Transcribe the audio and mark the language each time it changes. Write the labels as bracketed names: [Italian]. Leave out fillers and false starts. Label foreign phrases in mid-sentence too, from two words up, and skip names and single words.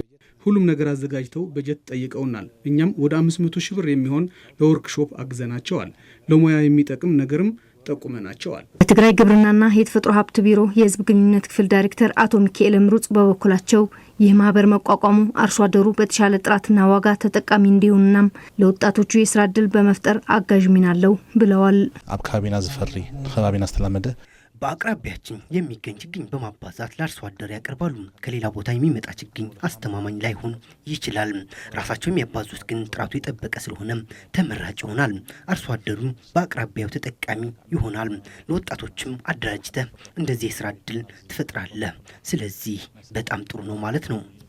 [Amharic] ሁሉም ነገር አዘጋጅተው በጀት ጠይቀውናል። እኛም ወደ 500 ሺህ ብር የሚሆን ለወርክሾፕ አግዘናቸዋል። ለሙያ የሚጠቅም ነገርም ጠቁመናቸዋል። በትግራይ ግብርናና የተፈጥሮ ሀብት ቢሮ የህዝብ ግንኙነት ክፍል ዳይሬክተር አቶ ሚካኤል ምሩጽ በበኩላቸው ይህ ማህበር መቋቋሙ አርሶ አደሩ በተሻለ ጥራትና ዋጋ ተጠቃሚ እንዲሆንና ለወጣቶቹ የስራ ዕድል በመፍጠር አጋዥ ሚና አለው ብለዋል። [Tigrinya] አብ ከባቢና ዝፈሪ ከባቢና አስተላመደ [Amharic] በአቅራቢያችን የሚገኝ ችግኝ በማባዛት ለአርሶ አደር ያቀርባሉ። ከሌላ ቦታ የሚመጣ ችግኝ አስተማማኝ ላይሆን ይችላል። ራሳቸው የሚያባዙት ግን ጥራቱ የጠበቀ ስለሆነ ተመራጭ ይሆናል። አርሶ አደሩ በአቅራቢያው ተጠቃሚ ይሆናል። ለወጣቶችም አደራጅተ እንደዚህ የስራ ዕድል ትፈጥራለህ። ስለዚህ በጣም ጥሩ ነው ማለት ነው።